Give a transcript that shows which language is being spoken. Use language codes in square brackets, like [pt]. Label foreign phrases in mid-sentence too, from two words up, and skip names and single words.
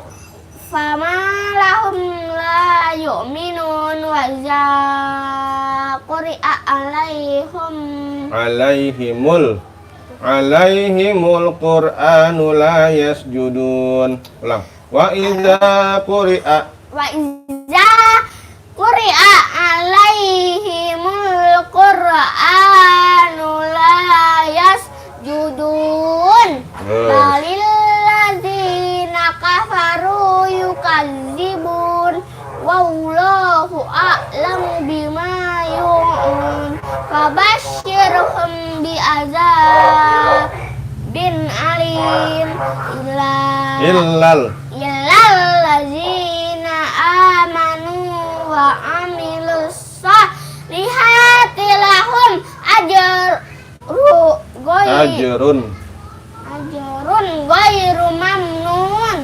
[ar] فما لهم لا يؤمنون وإذا قرئ عليهم القرآن لا يسجدون. Ulang. وإذا قرئ عليهم القرآن لا يسجدون. بل الذين كفروا يكذبون والله أعلم بما يوعون. فبشرهم بعذاب أليم إلا الذين آمنوا وعملوا الصالحات لهم أجر غير ممنون.